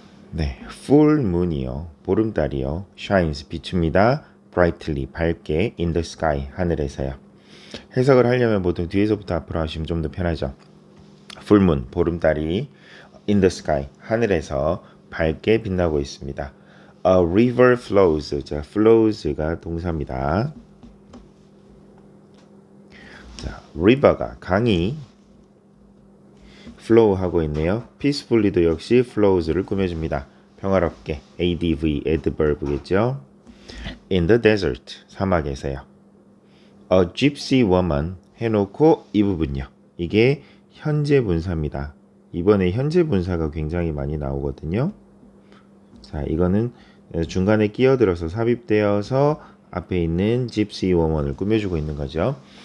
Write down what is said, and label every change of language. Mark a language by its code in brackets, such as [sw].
[ko] 네, full moon이요, 보름달이요, shines 비춥니다, brightly 밝게, [en] in the sky [ko] 하늘에서요. 해석을 하려면 보통 뒤에서부터 앞으로 하시면 좀 더 편하죠. full moon 보름달이 in the sky 하늘에서 밝게 빛나고 있습니다. [en] A river flows. [ko] 자, flows가 동사입니다. 자, river가 강이 flow 하고 있네요. peacefully도 역시 flows를 꾸며줍니다. 평화롭게, adv, adverb겠죠. in the desert, 사막에서요. a gypsy woman 해놓고 이 부분요. 이게 현재 분사입니다. 이번에 현재 분사가 굉장히 많이 나오거든요. 자, 이거는 중간에 끼어들어서 삽입되어서 앞에 있는 gypsy woman을 꾸며주고 있는 거죠.